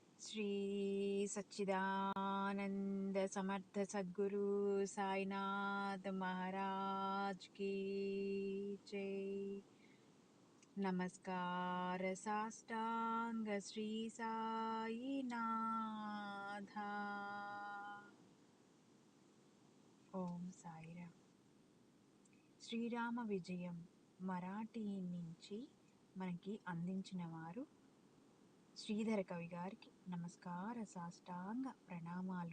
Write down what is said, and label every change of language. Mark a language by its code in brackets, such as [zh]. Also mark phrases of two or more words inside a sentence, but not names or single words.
[hi] श्री सच्चिदानंद समर्थ सद्गुरु साईनाथ महाराज की जय। [mr] नमस्कार साष्टांग श्री साईनाथा। [te] ఓం సాయిరామ్. శ్రీరామ విజయం మరాఠీ నుంచి మనకి అందించిన వారు శ్రీధర కవి గారికి నమస్కార సాష్టాంగ ప్రణామాలు.